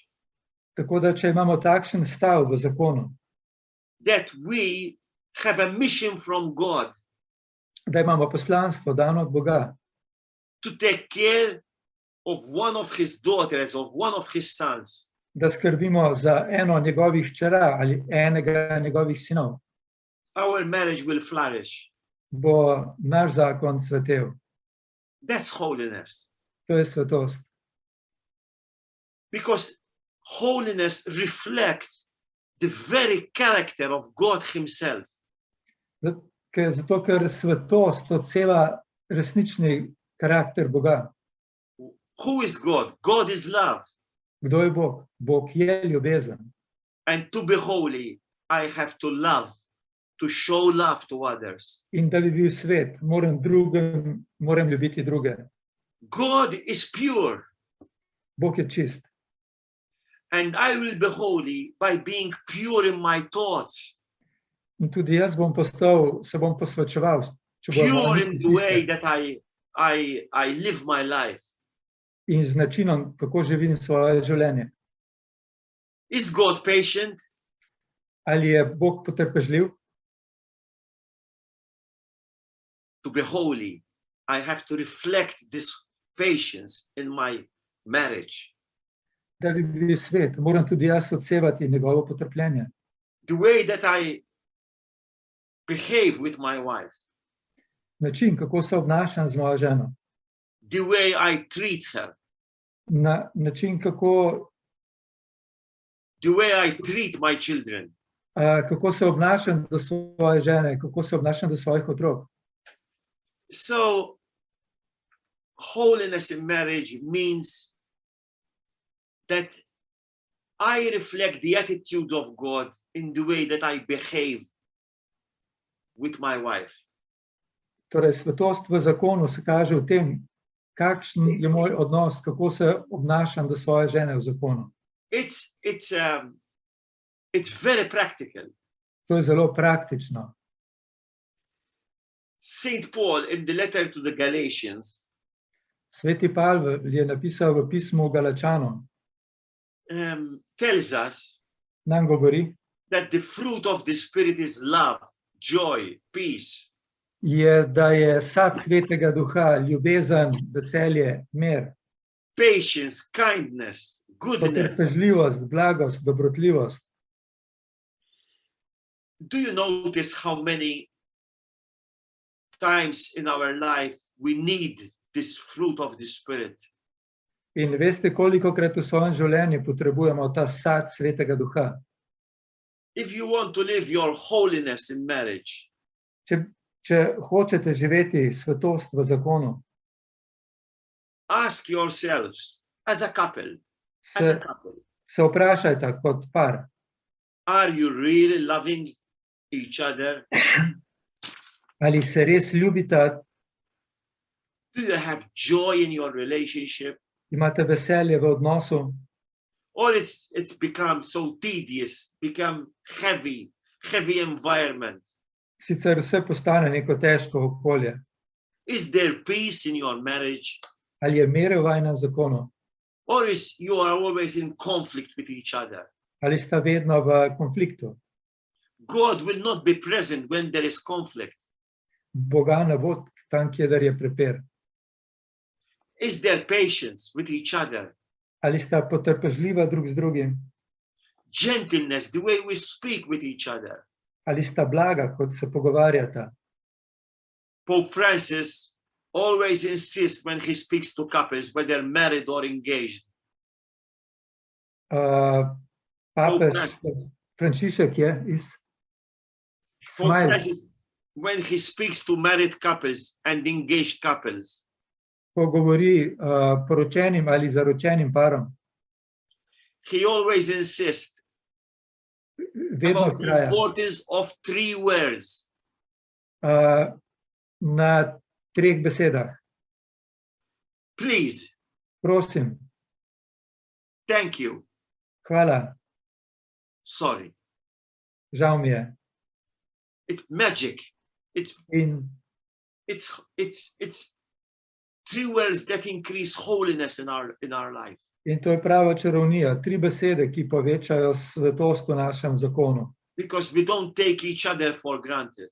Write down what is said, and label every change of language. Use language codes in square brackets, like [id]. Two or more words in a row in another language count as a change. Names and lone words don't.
[sl] Tako da, če imamo takšen stav v zakonu, [en] that we have a mission from God [sl] da imamo poslanstvo dano od Boga, [en] to take care of one of his daughters, of one of his sons, [sl] da skrbimo za eno njegovih hčera ali enega njegovih sinov, [en] our marriage will flourish. [sl] bo naš zakon cvetel. [en] That's holiness. [sl] To je svetost. [en] Because holiness reflects the very character of God himself. [sl] Zato, ker svetost odseva resnični karakter Boga. [en] Who is God? God is love. [sl] Kdo je Bog? Bog je ljubezen. [en] And to be holy, I have to love, to show love to others. [sl] In da bi bil svet, moram ljubiti druge. [en] God is pure. [sl] Bog je čist. [en] And I will be holy by being pure in my thoughts. [sl] In tudi jaz se bom posvečeval, [en] Pure in the way that I live my life. [sl] in z načinom, kako živim svoje življenje. [en] Is God patient? [sl] Ali je Bog potrpežljiv? [en] To be holy, I have to reflect this patience in my marriage. [sl] Da bi bil svet, moram tudi jaz odsevati njegovo potrpljenje. [en] The way that I behave with my wife. [sl] Način, kako se obnašam z mojo ženo. [en] The way I treat her. [sl] Način, kako [en] The way I treat my children. [sl] Kako se obnašam do svoje žene, kako se obnašam do svojih otrok. [en] So, holiness in marriage means that I reflect the attitude of God in the way that I behave with my wife. [sl] Torej, svetost v zakonu se kaže v tem, kakšen je moj odnos, kako se obnašam do svoje žene v zakonu. [en] It's very practical. [sl] To je zelo praktično. [en] Saint Paul in the letter to the Galatians [sl] Sveti Pavel je napisal v pismu Galačanom, [en] tells us [sl] nam govori, [en] that the fruit of the Spirit is love, joy, peace. [sl] Da je sad Svetega Duha ljubezen, veselje, mir. [en] patience, kindness, goodness. [sl] potrpežljivost, blagost, dobrotljivost. [en] Do you notice how many times in our life we need this fruit of the Spirit? [sl] In veste, kolikokrat v svojem življenju potrebujemo ta sad Svetega Duha. [en] If you want to live your holiness in marriage, [sl] Če hočete živeti svetost v zakonu, [en] ask yourselves as a couple, [sl] se vprašajte kot par, [en] are you really loving each other? [sl] ali se res ljubite, [en] Do you have joy in your relationship? [sl] imate veselje v odnosu, [en] Or it's become so tedious, become heavy environment. [sl] sicer vse postane neko težko okolje. [en] Is there peace in your marriage? [sl] Ali je mir v vajnem zakonu, [en] Or is you are always in conflict with each other? [sl] ali sta vedno v konfliktu. [en] God will not be present when there is conflict. [sl] Boga ne bo tam, kjer je prepir. [en] Is there patience with each other? [sl] Ali sta potrpežljiva drug z drugim, [en] Gentleness, the way we speak with each other. [sl] ali sta blaga, kot se pogovarjata. [en] Pope Francis always insists when he speaks to couples, whether married or engaged. [sl] Papež Frančišek je [en] Pope Francis, when he speaks to married couples and engaged couples, [sl] ko govori poročenim ali zaročenim parom, [en] he always insists [sl] vedno [en] about the [sl] vztraja [en] importance of 3 words. [sl] na 3 besedah. [en] Please, [sl] Prosim, [en] thank you, [sl] hvala, [en] sorry. [sl] žal mi je. [en] It's magic. [sl] In [en] It's 3 words that increase holiness in our life. [sl] to je prava čarovnija, 3 besede, ki povečajo svetost v našem zakonu. [en] Because we don't take each other for granted.